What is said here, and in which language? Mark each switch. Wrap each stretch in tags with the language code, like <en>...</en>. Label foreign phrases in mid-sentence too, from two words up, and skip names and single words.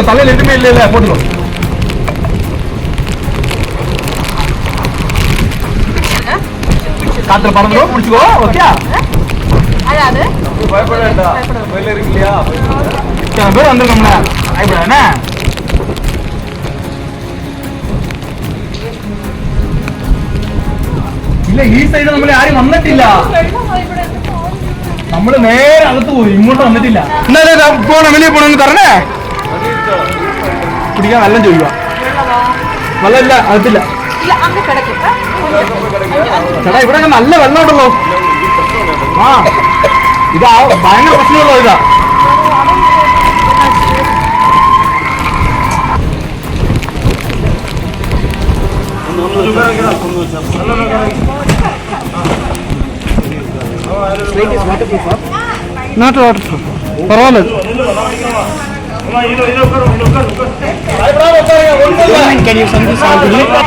<ta>தலையில எதுவுமே இல்ல போட்டுக்கோ. காத்துல பறந்துடும், பிடிச்சிக்கோ. ஓகே, பயப்பட வேண்டாம். இருக்கு இல்லையா, பேர் வந்துருக்கோம்ல, பயப்பட என்ன.</ta> <ml>இல்ல ഈ സൈഡ് നമ്മൾ ആരും വന്നിട്ടില്ല. നമ്മള് നേരെ അകത്ത് പോയി, ഇങ്ങോട്ട് വന്നിട്ടില്ല. പോണം, വെളിയിൽ പോണെന്ന് പറഞ്ഞേ. കുടിക്കാൻ വെള്ളം ചോദിക്കുക. വെള്ളമില്ല, അകത്തില്ല. ചേട്ടാ ഇവിടെ നല്ല വെള്ളം ഉണ്ടല്ലോ. ഇതാ ഭയങ്കര പ്രശ്നമുള്ളൂ. ഇതാ</ml> <en>not water proof,</en> <ml>പരവായില്ല.</ml> <en>Can you send this out to me?</en>